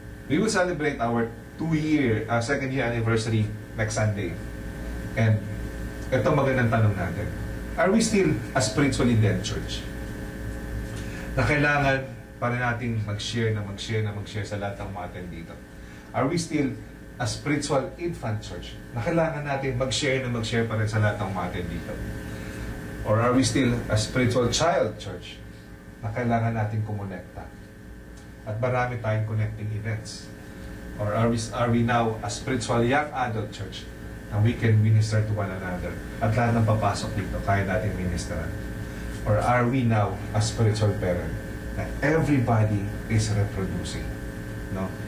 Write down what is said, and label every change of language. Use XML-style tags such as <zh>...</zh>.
<en>We will celebrate our second year anniversary next Sunday. And</en> <tl>ito magandang tanong natin.</tl> <en>Are we still a spiritually dead church?</en> <tl>Na kailangan pa rin natin mag-share sa lahat ng mga dito.</tl> <en>Are we still a spiritual infant church?</en> <tl>Na kailangan natin mag-share pa rin sa lahat ng mga dito.</tl> <en>Or are we still a spiritual child church?</en> <tl>Na kailangan natin kumonekta. At marami tayong connecting events.</tl> <en>Or are we now a spiritual young adult church na we can minister to one another?</en> <tl>At lahat ng papasok dito, kaya natin ministeran.</tl> <en>Or are we now a spiritual parent na everybody is reproducing? No?</en>